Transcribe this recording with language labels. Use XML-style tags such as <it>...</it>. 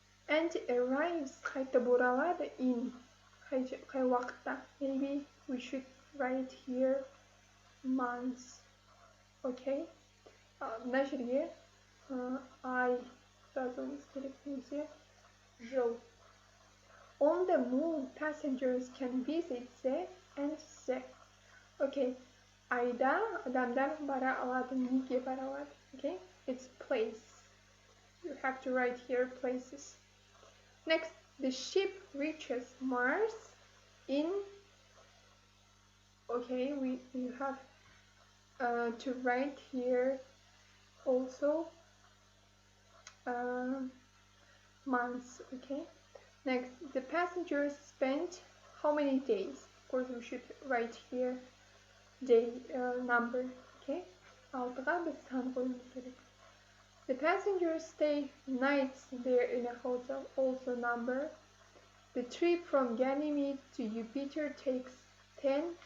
<en>and arrives,</en> <kk>қайтып оралады,</kk> <en>in,</en> <kk>қай уақытта,</kk> <en>maybe we should write here months, okay,</en> <kk>мына жерге ай жазуымыз керек, немесе жыл.</kk> <en>On the moon, passengers can visit the and the.</en> <kk>Okay, айда адамдар бара алады, неге бара алады.</kk> <en>Okay, it's place. You have to write here places. Next, the ship reaches Mars in. Okay, you have to write here also months. Okay. Next, the passengers spent how many days? Of course, we should write here day number. Okay.</en> <kk>6-ға біз сан қоюымыз керек.</kk> <en>The passengers stay nights there in a hotel. Also number. The trip from Ganymede to Jupiter takes 10.</en>